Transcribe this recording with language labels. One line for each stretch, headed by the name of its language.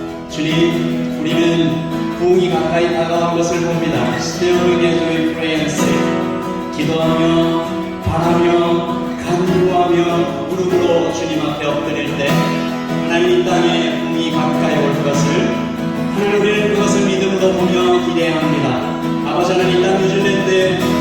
Korean: 주님, 우리는 부흥이 가까이 다가온 것을 봅니다.
English: Still begin to pray and say.
Korean: 기도하며, 바라며, 간구하며, 무릎으로 주님 앞에 엎드릴 때 하나님 이 땅에 부흥이 가까이 올 것을 하나님 우리는 그것을 믿음으로 보며 기대합니다. 아버지 하나님 이 땅 뉴질랜드에